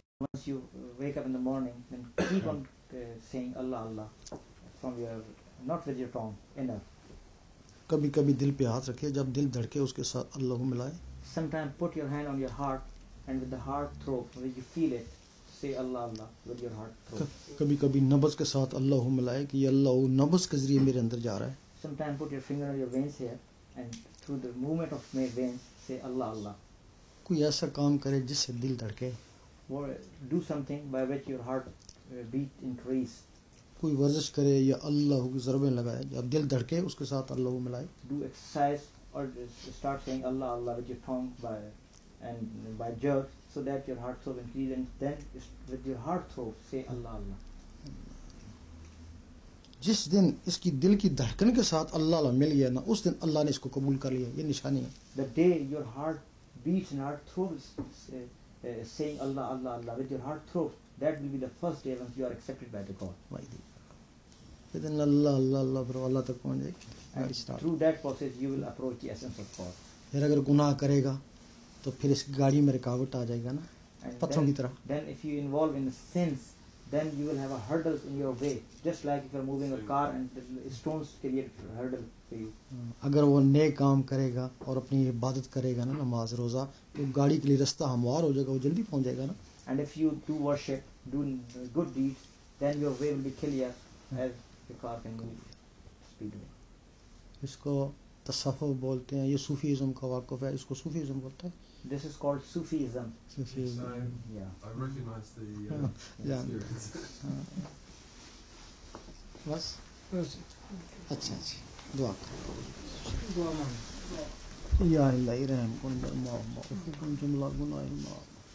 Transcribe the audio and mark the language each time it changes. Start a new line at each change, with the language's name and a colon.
English: Once you wake up in the morning, then keep on saying Allah Allah from your, not with your tongue, inner.
Hindi: कभी कभी दिल पे हाथ रखे, जब दिल धड़के उसके साथ अल्लाह मिलाए.
English: Sometimes put your hand on your heart and with the heart throb, where you feel it, say Allah Allah with your heart throat.
Hindi: कभी कभी नब्ज़ के साथ अल्लाह मिलाए कि ये अल्लाह नब्ज़ के ज़रिए मेरे अंदर जा रहा है.
English: Sometimes put your finger on your veins here and through the movement of my veins say Allah Allah.
Hindi: कोई ऐसा काम करे जिससे दिल धड़के.
English: Or do something by which your heart beat increase.
Hindi: कोई वर्जिश करे या अल्लाह की ज़रबें लगाए या दिल धड़के उसके साथ अल्लाह मिलाए.
English: Do exercise or just start saying Allah Allah with your tongue by jerk so that your heart throb increase, and then with your heart throb say Allah Allah.
Hindi: जिस दिन इसकी दिल की धड़कन के साथ अल्लाह अल्लाह मिल गया ना, उस दिन अल्लाह ने इसको कबूल कर लिया. ये निशानी है.
English: The day your heart beats and heart throbs saying Allah Allah Allah with your heart throbs, that will be the first day when you are accepted by the God.
Hindi: दिन अल्लाह अल्लाह अल्लाह फिर अल्लाह तक पहुंच जाएगी.
English: And through that process you will approach the essence of God.
Hindi: फिर अगर गुनाह करेगा तो फिर इस गाड़ी में रुकावट आ जाएगा ना,
English: And
Hindi: पत्थरों की तरह.
English: then if you involve in sins, then you will have a hurdles in your way, just like if you are moving a car and the stones create a hurdle for you.
Hindi: अगर वो नेक काम करेगा और अपनी इबादत करेगा ना, नमाज रोज़ा, तो गाड़ी के लिए रास्ता हमवार हो जाएगा, वो जल्दी पहुंच जाएगा ना.
English: And if you do worship, do good deeds, then your way will be clear as the car can move speedily.
Hindi: इसको तसव्वुफ बोलते हैं. ये सूफीज़म का वाक़फ़ है, इसको सूफीज़म बोलते हैं.
English: This is called Sufism.
Hindi: Sufism.
English: Yeah. I recognize the Yeah. experience.
Hindi: बस अच्छा दुआ या अल्लाह रहम कुन माफ़ जुमला गुनाह माफ़.